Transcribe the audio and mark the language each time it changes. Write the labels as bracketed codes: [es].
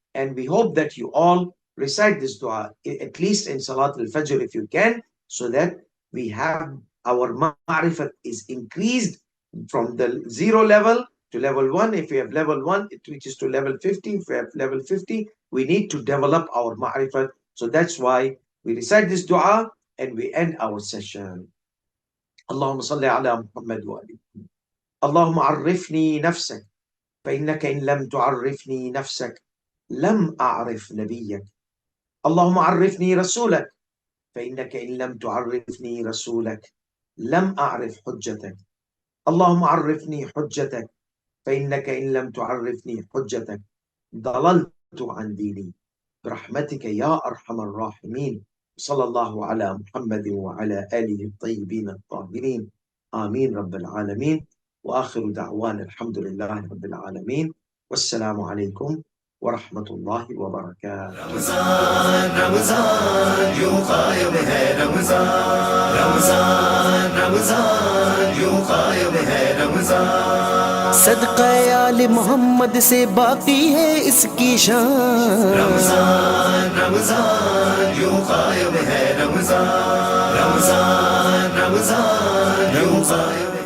[en] And we hope that you all recite this dua, at least in Salat al-Fajr if you can, so that we have our ma'rifat is increased from the 0 level to level 1. If we have level 1, it reaches to level 50. If we have level 50, we need to develop our ma'rifat. So that's why we recite this dua and we end our session. [ar] اللهم صل على محمد وآله. اللهم عرفني نفسك فإنك إن لم تعرفني نفسك لم أعرف نبيك. اللهم عرفني رسولك فإنك إن لم تعرفني رسولك لم أعرف حجتك. اللهم عرفني حجتك فإنك إن لم تعرفني حجتك ضللت عن ديني برحمتك يا أرحم الراحمين. صلى الله على محمد وعلى آله الطيبين الطاهرين. آمين رب العالمين. وآخر دعوانا الحمد لله رب العالمين. والسلام عليكم ورحمة الله وبركاته. [hi] رمضان رمضان यूं कायम है रमजान रमजान रमजान यूं कायम है रमजान सदका आले मोहम्मद से बाकी है इसकी शान रमजान रमजान यूं कायम है रमजान रमजान रमजान यूं कायम